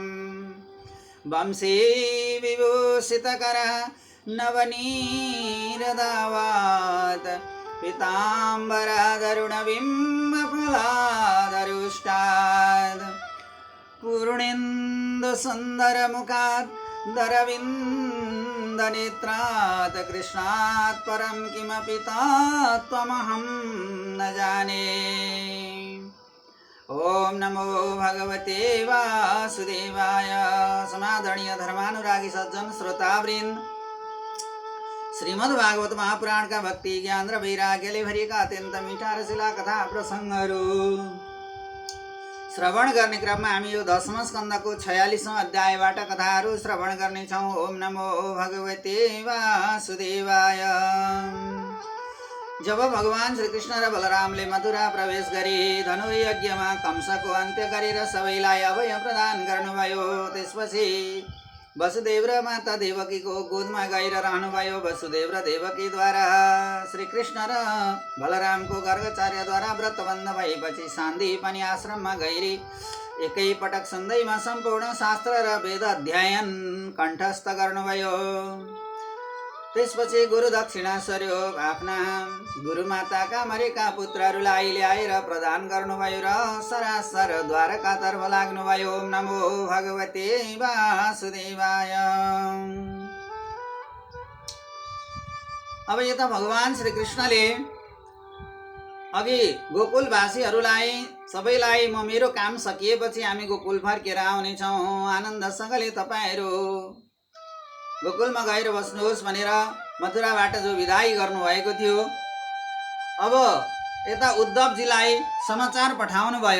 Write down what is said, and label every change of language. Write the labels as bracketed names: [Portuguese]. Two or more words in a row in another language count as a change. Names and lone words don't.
[Sanskrit] वंशी विभूषितकर नवनीरदावात् पीताम्बरादरुणबिम्बफलादरुष्टात् पूर्णेन्दुसुन्दरमुखात् दरविन्दनेत्रात् कृष्णात् परं किमपि तत्त्वमहं न जाने। ओम नमो भगवते वासुदेवाय। [Nepali] समादरणीय धर्मानुरागी सज्जन श्रोतावृन्द, श्रीमद् भागवत महापुराण का भक्ति ज्ञान र वैराग्यले भरिएका अत्यन्त मिठा रसिला कथा प्रसङ्गहरू श्रवण गर्ने क्रममा हामी यो 10वां स्कन्धको 46औं अध्यायबाट कथाहरू श्रवण गर्नेछौँ। [Sanskrit] ओम नमो भगवते वासुदेवाय। [Nepali] जब भगवान श्रीकृष्ण र बलरामले मथुरा प्रवेश गरी धनुर्यज्ञमा कंसको अन्त्य गरेर सबैलाई अभय प्रदान गर्नुभयो, त्यसपछि वसुदेव र माता देवकीको गोदमा गएर रहनुभयो। वसुदेव र देवकीद्वारा श्रीकृष्ण र बलरामको गर्गचार्यद्वारा व्रतबन्ध भएपछि सान्दीपनि आश्रममा गइरी एकै पटक सन्दैमा सम्पूर्ण शास्त्र र वेद अध्ययन कण्ठस्थ गर्नुभयो। त्यसपछि गुरु दक्षिणा स्वरूप आफ्ना गुरुमाताका मरेका पुत्रहरूलाई ल्याएर प्रदान गर्नुभयो र सरासर द्वारकातर्फ लाग्नुभयो। [Sanskrit] ओम नमो भगवते वासुदेवाय। [Nepali] अब यता भगवान श्रीकृष्णले अघि गोकुलवासीहरूलाई सबैलाई म मेरो काम सकिएपछि हामी गोकुल फर्केर आउनेछौँ, आनन्दसँगले तपाईँहरू गोकुलमा गएर बस्नुहोस् भनेर मथुराबाट जो विदाई गर्नुभएको थियो, अब यता उद्धवजीलाई समाचार पठाउनु भयो।